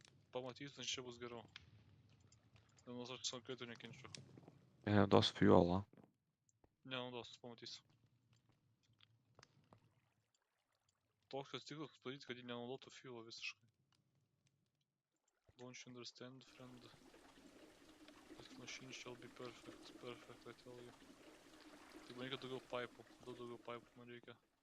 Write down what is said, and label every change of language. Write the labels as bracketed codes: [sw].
[lt] Pamatysiu, čia bus geriau. Nors aš savo kleito nekenčiu. Nenaudos fuelą. Nenaudos, pamatysiu. Toks jos tikslas padaryti, kad jį nenaudotų fuelą visiškai. [en] Don't you understand, friend? This machine shall be perfect, I tell you. [lt] Tai man reikia daugiau paipų, daug daugiau paipų man reikia.